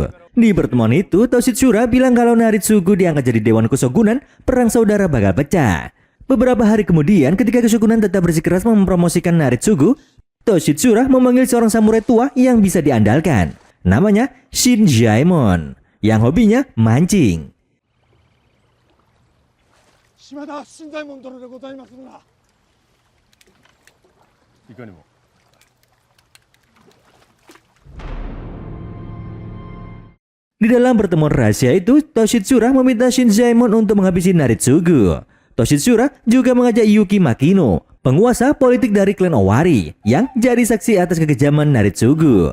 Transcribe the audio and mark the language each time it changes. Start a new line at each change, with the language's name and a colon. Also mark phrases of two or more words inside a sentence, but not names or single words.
Indonesian: Di pertemuan itu, Toshitsura bilang kalau Naritsugu diangkat jadi dewan keshogunan, perang saudara bakal pecah. Beberapa hari kemudian, ketika keshogunan tetap bersikeras mempromosikan Naritsugu, Toshitsura memanggil seorang samurai tua yang bisa diandalkan. Namanya Shinjaemon, yang hobinya mancing.
Japanese: Shimada Shinjaemon殿でございますが。
Indonesian: Di dalam pertemuan rahasia itu, Toshitsura meminta Shinjaemon untuk menghabisi Naritsugu. Toshitsura juga mengajak Yuki Makino, penguasa politik dari klan Owari, yang jadi saksi atas kekejaman Naritsugu.